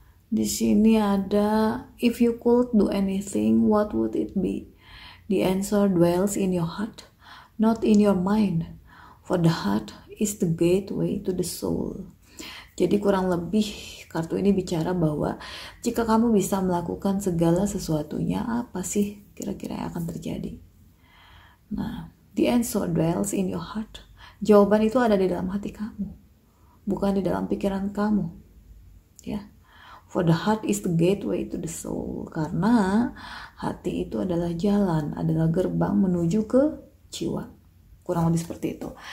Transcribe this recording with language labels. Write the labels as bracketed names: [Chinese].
[Indonesian] Di sini ada, [English] if you could do anything, what would it be? The answer dwells in your heart, not in your mind. For the heart is the gateway to the soul. [Indonesian] Jadi kurang lebih kartu ini bicara bahwa jika kamu bisa melakukan segala sesuatunya, apa sih kira-kira yang akan terjadi? Nah, [English] the answer dwells in your heart. [Indonesian] Jawaban itu ada di dalam hati kamu, bukan di dalam pikiran kamu. Ya. [English] For the heart is the gateway to the soul. [Indonesian] Karena hati itu adalah jalan, adalah gerbang menuju ke jiwa. Kurang lebih seperti itu.